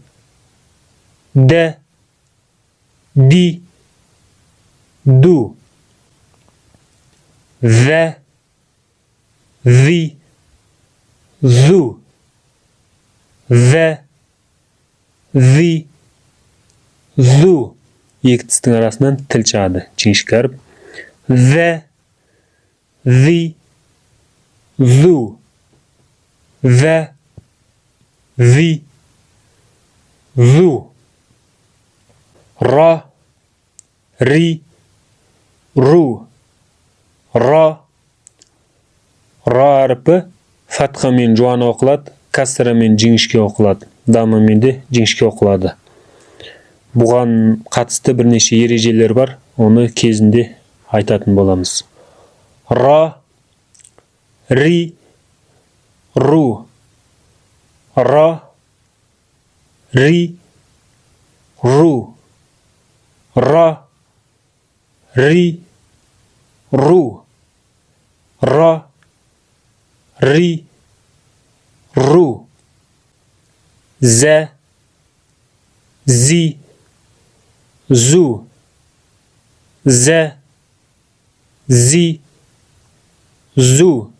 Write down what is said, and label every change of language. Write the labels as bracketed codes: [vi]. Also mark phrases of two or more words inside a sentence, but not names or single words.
[kk] Дә, ди, ду. Вә, ви, зу. Вә, ви, зу. Екі тістің арасынан тіл шығады, жіңішке әріп. Вә, ви, зу. Вә, ви, зу. Ра, ри, ру. Ра. Ра әріпі фатхамен жуан оқылады, касрамен жіңішке оқылады, дамамен де жіңішке оқылады. Бұған қатысты бірнеше ережелер бар, оны кезінде айтатын боламыз. Ра, ри, ру. Ра, ри, ру. Ра, ри, ру, ра, ри, ру, зә, зи, зу, зә, зи, зу,